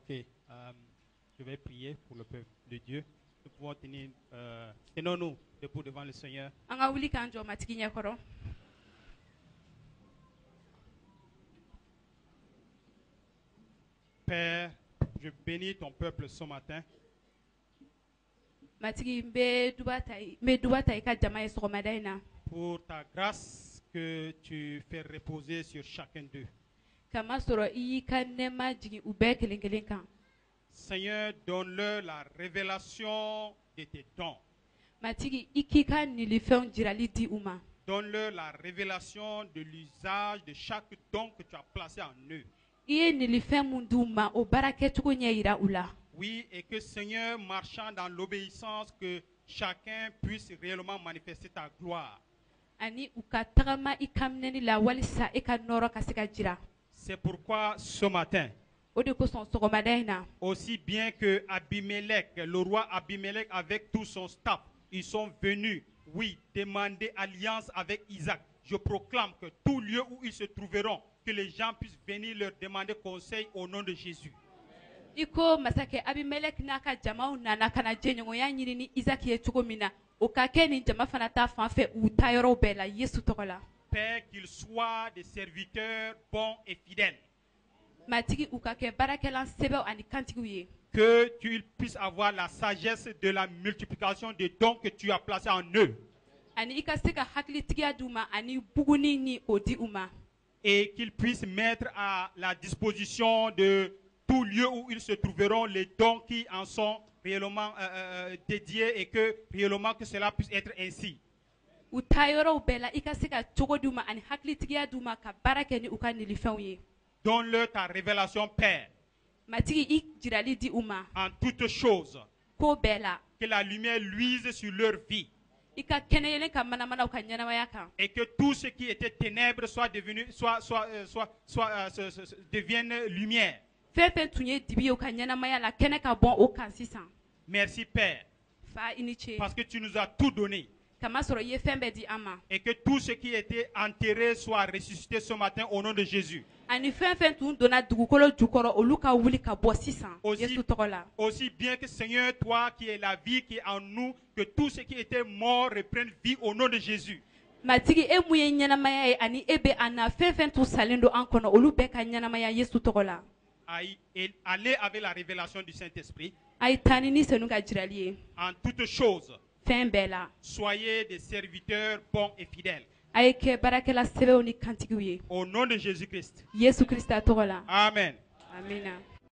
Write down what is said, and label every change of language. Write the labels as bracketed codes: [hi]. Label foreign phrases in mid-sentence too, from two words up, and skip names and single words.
[fr] Je vais prier pour le peuple de Dieu. Nous pouvons tenons-nous debout devant le Seigneur. [bm] Anga wuli kan jɔ matigi ɲɛkɔrɔ. [fr] Père, je bénis ton peuple ce matin. [bm] Matigi n bɛ duba ta i ka jama ye sɔgɔmada in na. [fr] Pour ta grâce que tu fais reposer sur chacun d'eux. [bm] Kama sɔrɔ i y'i ka nɛɛma jigin u bɛɛ kelen kelen kan. [fr] Seigneur, donne-leur la révélation de tes dons. [bm] Matigi i k'i ka nilifɛnw jirali di u ma. [fr] Donne-leur la révélation de l'usage de chaque don que tu as placé en eux. [bm] I ye nilifɛn mun di u ma o baara kɛcogo ɲɛ yira u la. [fr] Oui, et que Seigneur, marchant dans l'obéissance, que chacun puisse réellement manifester ta gloire. [bm] Ani u ka tagama i ka minɛni la walisa i ka nɔɔrɔ ka se ka jira. [fr] C'est pourquoi ce matin, [bm] O de kosɔn sɔgɔmada in na. [fr] aussi bien que Abimelech, le roi Abimelech avec tout son staff, ils sont venus, oui, demander alliance avec Isaac. Je proclame que tout lieu où ils se trouveront, que les gens puissent venir leur demander conseil au nom de Jésus. [bm] Iko masakɛ Abimelek n'a ka jamaw nana ka na jɛɲɔgɔnya ɲini ni Isaki ye cogo min na, o ka kɛ nin jama fana ta fan fɛ u ta yɔrɔw bɛɛ la Yesu tɔgɔ la. [fr] Père, qu'ils soient des serviteurs bons et fidèles. [bm] Matigi u ka kɛ baarakɛlan sɛbɛw ani kantigiw ye. [fr] Que tu puisses avoir la sagesse de la multiplication des dons que tu as placés en eux. [bm] Ani i ka se ka hakilitigiya d'u ma ani buguni ni o di u ma. [fr] Et qu'ils puissent mettre à la disposition de tout lieu où ils se trouveront les dons qui en sont réellement dédiés et que réellement que cela puisse être ainsi. [bm] U ta yɔrɔw bɛɛ la i ka se ka cogo d'u ma ani hakilitigiya d'u ma ka baara kɛ ni u ka nilifɛnw ye. [fr] Donne-leur ta révélation, Père, [bm] Matigi i jirali di u ma. [fr] en toutes choses. [bm] Ko bɛɛ la. [fr] Que la lumière luise sur leur vie. [bm] I ka kɛnɛ yelen ka manamanaw ka ɲɛnamaya kan. [fr] Et que tout ce qui était ténèbres soit devenu, devienne lumière. [bm] Fɛn fɛn tun ye dibi ye u ka ɲɛnamaya la kɛnɛ ka bɔn o kan sisan. [fr] Merci, Père, [bm] Fa i ni ce. [fr] parce que tu nous as tout donné. [bm] Kama sɔrɔ i ye fɛn bɛɛ di an ma. [fr] Et que tout ce qui était enterré soit ressuscité ce matin au nom de Jésus. [bm] Ani fɛn fɛn tun donna dugukolo jukɔrɔ olu ka wuli ka bɔ sisan. [fr] Aussi, [bm] Yesu tɔgɔ la. [fr] aussi bien que Seigneur, toi qui es la vie qui est en nous, que tout ce qui était mort reprenne vie au nom de Jésus. [bm] Matigi e mun ye ɲɛnamaya ye ani e bɛ an na fɛn fɛn tun salen don an kɔnɔ olu bɛɛ ka ɲɛnamaya Yesu tɔgɔ la. [fr] Allez avec la révélation du Saint-Esprit. [bm] A ye taa ni senu ka jirali ye. [fr] En toutes choses, [bm] Fɛn bɛɛ la. [fr] soyez des serviteurs bons et fidèles. [bm] A ye kɛ baarakɛla sɛbɛw ni kantigiw ye. [fr] Au nom de Jésus-Christ. [bm] Yesu Krista tɔgɔ la. [fr] Amen. [bm] Amina.